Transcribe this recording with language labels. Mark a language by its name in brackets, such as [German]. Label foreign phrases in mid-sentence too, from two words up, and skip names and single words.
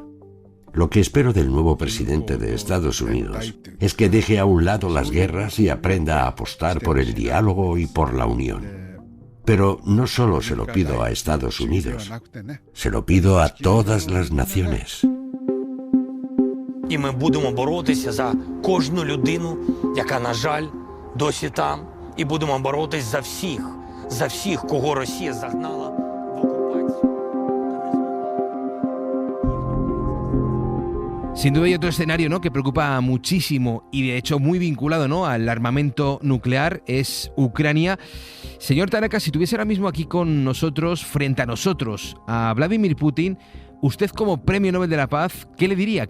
[Spanish] Lo que espero del nuevo presidente de Estados Unidos es que deje a un lado las guerras y aprenda a apostar por el diálogo y por la unión. Pero no solo se lo pido a Estados Unidos, se lo pido a todas las naciones. [Ukrainian] І ми будемо боротися за кожну людину, яка, на жаль, досі там. І будемо боротися за всіх, кого Росія загнала в окупацію. [Spanish] Sin duda hay otro escenario, ¿no?, que preocupa muchísimo y de hecho muy vinculado, ¿no?, al armamento nuclear, es Ucrania. Señor Tanaka, si tuviese ahora mismo aquí con nosotros, frente a nosotros, a Vladimir Putin, usted como Premio Nobel de la Paz, ¿qué le diría?